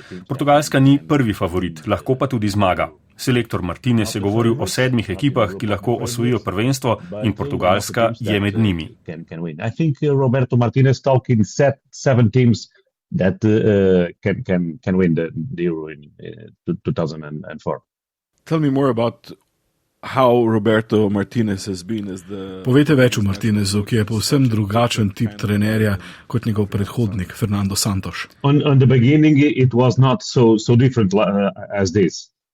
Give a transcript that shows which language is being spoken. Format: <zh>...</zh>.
<sl>Portugalska ni prvi favorit, lahko pa tudi zmaga. Selektor Martinez je govoril o 7 ekipah, ki lahko osvojijo prvenstvo in Portugalska je med njimi.</sl> <en>I think Roberto Martinez talking 7 teams that can win the Euro in 2004. Tell me more about how Roberto Martinez has been as the...</en> <sl>Povejte več o Martinezu, ki je povsem drugačen tip trenerja kot njegov predhodnik Fernando Santos.</sl> <en>On the beginning it was not so different as this.</en>